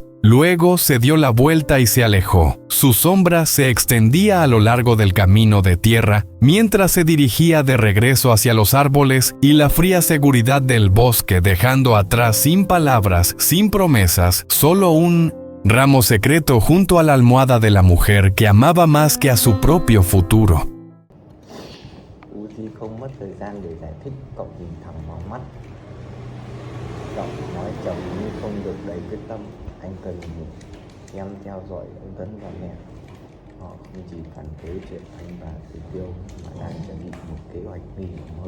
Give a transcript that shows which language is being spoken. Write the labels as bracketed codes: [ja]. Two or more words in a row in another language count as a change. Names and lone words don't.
[es] Luego se dio la vuelta y se alejó. Su sombra se extendía a lo largo del camino de tierra mientras se dirigía de regreso hacia los árboles y la fría seguridad del bosque, dejando atrás, sin palabras, sin promesas, solo un ramo secreto junto a la almohada de la mujer que amaba más que a su propio futuro. [vi] Uzi không mất thời gian để giải thích, cậu nhìn thẳng vào mắt. Cậu nói chồng như không được đầy quyết tâm. Anh cần em theo dõi ông Tấn và mẹ. Họ không chỉ phản đối chuyện anh và Tử Tiêu mà đang chuẩn bị một kế hoạch nguy hiểm hơn.